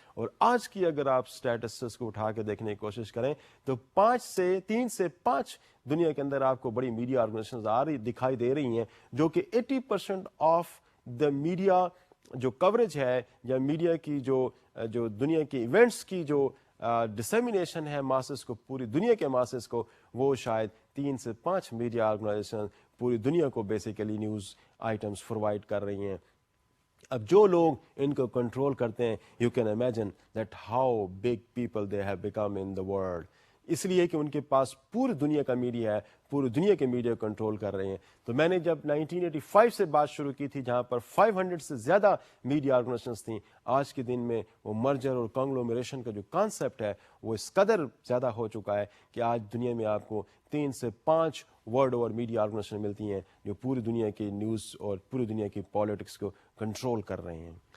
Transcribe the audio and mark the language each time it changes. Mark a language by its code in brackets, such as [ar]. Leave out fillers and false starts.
[ur] اور آج کی اگر آپ اسٹیٹسٹکس کو اٹھا کے دیکھنے کی کوشش کریں تو 3 سے 5 دنیا کے اندر آپ کو بڑی میڈیا آرگنائزیشنز دکھائی دے رہی ہیں جو کہ 80% آف دا میڈیا جو کوریج ہے یا میڈیا کی جو دنیا کی ایونٹس کی جو ڈسیمینیشن ہے ماسز کو, پوری دنیا کے ماسز کو, وہ شاید 3 سے 5 میڈیا آرگنائزیشن پوری دنیا کو بیسیکلی نیوز آئٹمس پرووائڈ کر رہی ہیں. اب جو لوگ ان کو کنٹرول کرتے ہیں, [en] You can imagine that how big people they have become in the world. [ur] اس لیے کہ ان کے پاس پوری دنیا کا میڈیا ہے, پوری دنیا کے میڈیا کنٹرول کر رہے ہیں. تو میں نے جب 1985 سے بات شروع کی تھی جہاں پر 500 سے زیادہ میڈیا آرگنائزیشنز تھیں, آج کے دن میں وہ مرجر اور کنگلومیریشن کا جو کانسیپٹ ہے وہ اس قدر زیادہ ہو چکا ہے کہ آج دنیا میں آپ کو 3 سے 5 ورلڈ اوور میڈیا آرگنائزیشن ملتی ہیں جو پوری دنیا کی نیوز اور پوری دنیا کی پالیٹکس کو کنٹرول کر رہے ہیں.